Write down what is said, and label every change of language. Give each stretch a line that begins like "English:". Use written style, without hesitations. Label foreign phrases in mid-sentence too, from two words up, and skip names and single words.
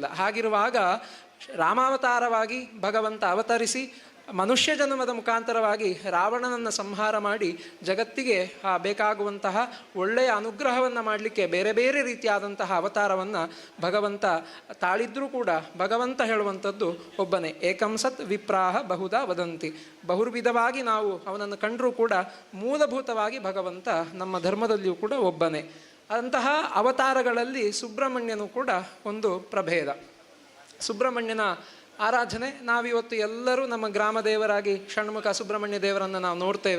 Kannada: ಹಾಗಿರುವಾಗ ರಾಮಾವತಾರವಾಗಿ ಭಗವಂತ ಅವತರಿಸಿ ಮನುಷ್ಯ ಜನ್ಮದ ಮುಖಾಂತರವಾಗಿ ರಾವಣನನ್ನು ಸಂಹಾರ ಮಾಡಿ ಜಗತ್ತಿಗೆ ಬೇಕಾಗುವಂತಹ ಒಳ್ಳೆಯ ಅನುಗ್ರಹವನ್ನು ಮಾಡಲಿಕ್ಕೆ ಬೇರೆ ಬೇರೆ ರೀತಿಯಾದಂತಹ ಅವತಾರವನ್ನು ಭಗವಂತ ತಾಳಿದ್ರೂ ಕೂಡ ಭಗವಂತ ಹೇಳುವಂಥದ್ದು ಒಬ್ಬನೇ.
Sanskrit: ಏಕಂ ಸತ್ ವಿಪ್ರಾಹ ಬಹುಧಾ ವದಂತಿ.
Kannada: ಬಹುರ್ವಿಧವಾಗಿ ನಾವು ಅವನನ್ನು ಕಂಡರೂ ಕೂಡ ಮೂಲಭೂತವಾಗಿ ಭಗವಂತ ನಮ್ಮ ಧರ್ಮದಲ್ಲಿಯೂ ಕೂಡ ಒಬ್ಬನೇ. ಅಂತಹ ಅವತಾರಗಳಲ್ಲಿ ಸುಬ್ರಹ್ಮಣ್ಯನು ಕೂಡ ಒಂದು ಪ್ರಭೇದ. ಸುಬ್ರಹ್ಮಣ್ಯನ ಆರಾಧನೆ ನಾವಿವತ್ತು ಎಲ್ಲರೂ ನಮ್ಮ ಗ್ರಾಮ ದೇವರಾಗಿ ಷಣ್ಮುಖ ಸುಬ್ರಹ್ಮಣ್ಯ ದೇವರನ್ನು ನಾವು ನೋಡ್ತೇವೆ.